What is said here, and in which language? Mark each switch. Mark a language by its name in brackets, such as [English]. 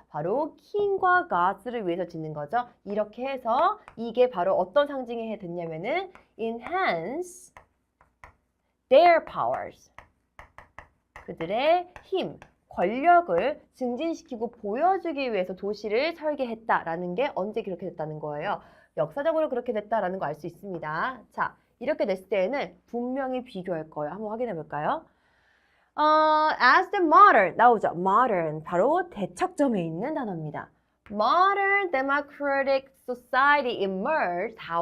[Korean] 바로 킹과 gods를 위해서 짓는 거죠. 이렇게 해서 이게 바로 어떤 상징이 됐냐면은 [English] enhance their powers. [Korean] 그들의 힘, 권력을 증진시키고 보여주기 위해서 도시를 설계했다라는 게 언제 그렇게 됐다는 거예요. 역사적으로 그렇게 됐다라는 거 알 수 있습니다. 자, 이렇게 됐을 때에는 분명히 비교할 거예요. 한번 확인해 볼까요? [English] As the modern [Korean] 나오죠. modern 바로 대척점에 있는 단어입니다. [English] Modern democratic society emerged.